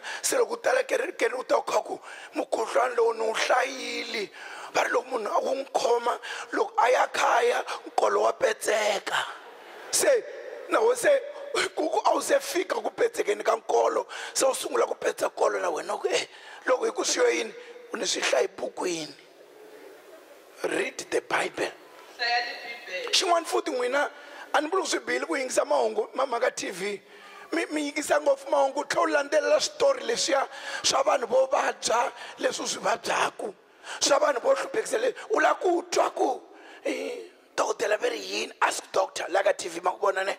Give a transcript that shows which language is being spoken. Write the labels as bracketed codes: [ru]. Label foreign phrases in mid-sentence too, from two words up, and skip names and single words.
[ts] Se loko u tala kerekeni u ta kha ku mukhuhlwani lowu ni wu hlayile. Va ri loko munhu a wu n'wi khoma loko a ya khaya nkolo wa petseka. Se nawe se kuku a wu se fika ku petsekeni ka nkolo, se u sungula ku petsa nkolo na wena ku loko hi ku swi yo yini u ni swi hlayi bukwini. [en] Read the Bible. [ts] Hlaya ni Bibele. Xin'wana futhi n'wina a ni vuli ku swi bihile ku yingisa mahungu mhaka TV. Mi yingisa ngopfu mahungu tlhe u landzelela switori leswiya swa vanhu vo vabya leswi u swi vabyaku, swa vanhu vo hluphekisa leswi u lava ku twa ku dokodela va ri yini, [en] ask doctor [ts] la ka TV ma ku vona ne.